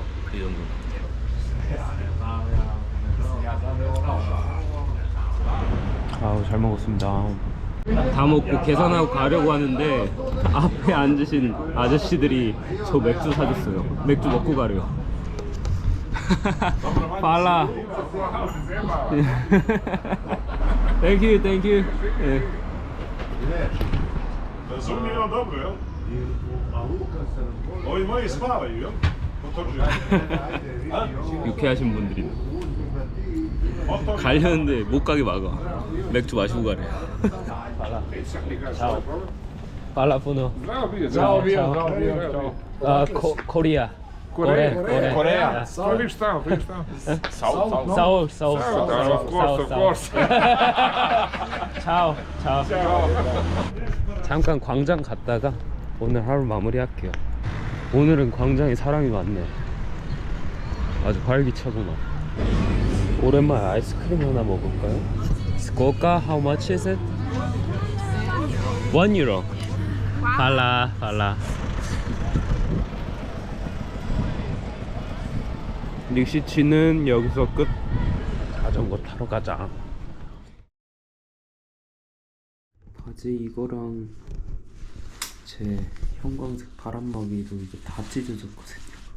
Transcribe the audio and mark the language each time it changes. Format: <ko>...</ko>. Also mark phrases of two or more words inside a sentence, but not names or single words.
<ko>이 정도는. 아우, 잘 먹었습니다. 다 먹고 계산하고 가려고 하는데 앞에 앉으신 아저씨들이 저 맥주 사줬어요. 맥주 먹고 가래요. 팔라.</ko> <en>thank you thank you.</en> <sr>Razumljivo dobro, jel? Ovi moji spavaju, jel? Potvrđujem.</sr> <ko>유쾌하신 분들이 가려는데 못 가게 막아. 맥주 마시고 가래.</ko> <sr>hvala puno.</sr> <it>Ciao,</it> <ko>아, 코리아.</ko> <en>Korea. Which town?</en> <ko>서울.</ko> <en>Of course.</en> <ko>차오. 잠깐 광장 갔다가 오늘 하루 마무리할게요. 오늘은 광장에 사람이 많네. 아주 활기차구나. 오랜만에 아이스크림 하나 먹을까요? 스코카,</ko> <en>how much is it? 1 euro.</en> <ko>팔라. 닉시치는 여기서 끝. 자전거 타러 가자. 바지 이거랑 제 형광색 바람막이도 이제 다 찢어졌거든요.</ko>